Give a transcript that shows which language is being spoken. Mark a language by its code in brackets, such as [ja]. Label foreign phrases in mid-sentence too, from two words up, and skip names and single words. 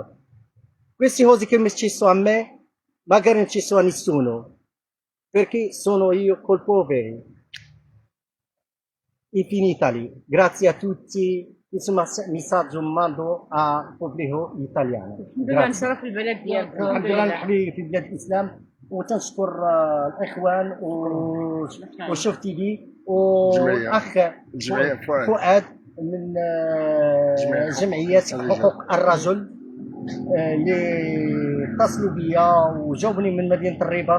[it] Queste cose che mi è successo a me, magari non ci sono a nessuno, perché sono io colpevole. Infinita lì. Grazie a tutti. questo messaggio mando al pubblico italiano. [ar] الحمد لله نشرف البلد ديالك. الحمد لله نحمي في بلاد الاسلام، وتنشكر الاخوان وشوف تي في والاخ فؤاد من جمعيه حقوق الرجل اللي اتصلوا بيا وجاوبني من مدينه الرباط.